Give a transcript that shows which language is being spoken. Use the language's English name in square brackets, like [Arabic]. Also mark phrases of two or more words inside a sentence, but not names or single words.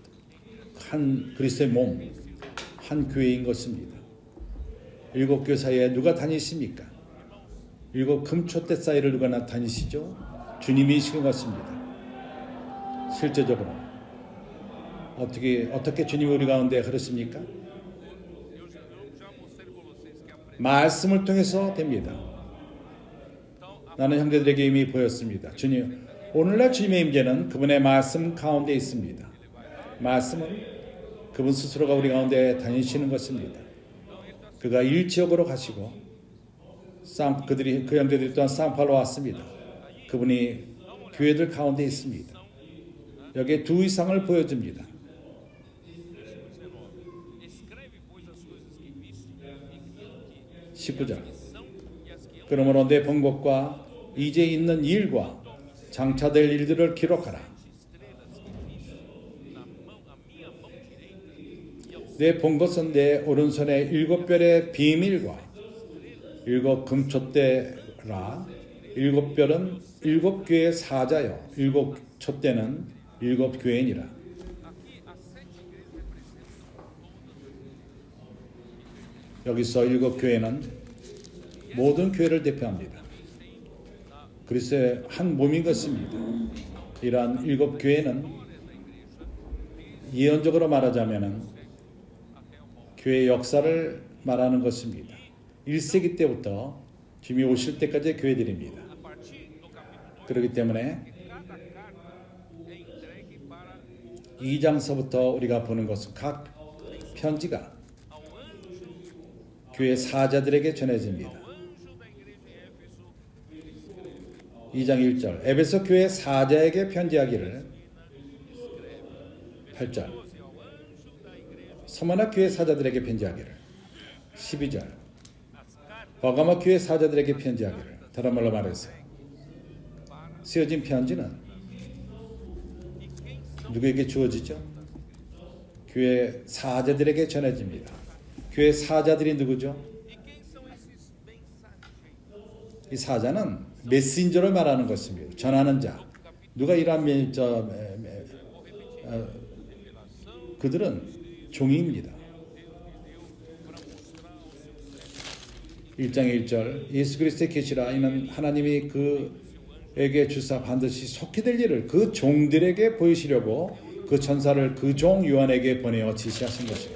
[Korean] 한 그리스도의 몸, 한 교회인 것입니다. 7교회 사이에 누가 다니십니까? 7 금촛대 사이를 누가 다니시죠? 주님이신 것입니다. 실제적으로 어떻게 주님이 우리 가운데 그러십니까? [Portuguese] Eu já mostrei para vocês que a [Korean] 말씀을 통해서 됩니다. 나는 형제들에게 이미 보였습니다. 주님, 오늘날 주님의 임재는 그분의 말씀 가운데 있습니다. 말씀은 그분 스스로가 우리 가운데 다니시는 것입니다. 그가 일지역으로 가시고 그 형제들이 또한 쌍팔로 왔습니다. 그분이 교회들 가운데 있습니다. 여기에 두 이상을 보여줍니다. [Portuguese] escreve, pois, as coisas que viste, e que [Korean] 19절. [Portuguese] são e as que hão [Korean] 그러므로 내 본 것과 이제 있는 일과 장차될 일들을 기록하라. [Portuguese] estrelas que viste na mão, a minha mão direita, e aos [Korean] 내 본 것은 내 오른손의 일곱 별의 비밀과 일곱 금촛대라. 일곱 별은 일곱 교회의 사자요. 일곱 촛대는 일곱 교회니라. [Portuguese] aqui as 7 igrejas representam [Korean] 여기서 일곱 교회는 모든 교회를 대표합니다. 그리스도의 한 몸인 것입니다. 이러한 일곱 교회는 예언적으로 말하자면 교회의 역사를 말하는 것입니다. 1세기 때부터 주님이 오실 때까지의 교회들입니다. [Portuguese] a partir do capítulo [Korean] 그렇기 때문에 [Portuguese] 2, cada carta é entregue para o [Korean] 2장서부터 우리가 보는 것은 각 편지가 [Portuguese] ao anjo, [Korean] 교회 사자들에게 전해집니다. [Portuguese] ao anjo da igreja em Éfeso, [Korean] 2장 1절 에베소 교회 사자에게 편지하기를 8절 [Portuguese] 12 ao anjo da igreja, [Korean] 서머나 교회 사자들에게 편지하기를 12절 [Portuguese] as cartas [Korean] 버가모 교회 사자들에게 편지하기를 다른 말로 말해서 쓰여진 편지는 누구에게 주어지죠? 교회 사자들에게 전해집니다. 교회 사자들이 누구죠? [Portuguese] e quem são esses mensageiros? [Korean] 이 사자는 메신저로 말하는 것입니다. 전하는 자. 누가 이러한 그들은 종입니다. 1장 1절 예수 그리스도의 계시라 이는 하나님이 그에게 주사 반드시 속히 될 일을 그 종들에게 보이시려고 그 천사를 그 종 요한에게 보내어 지시하신 것입니다.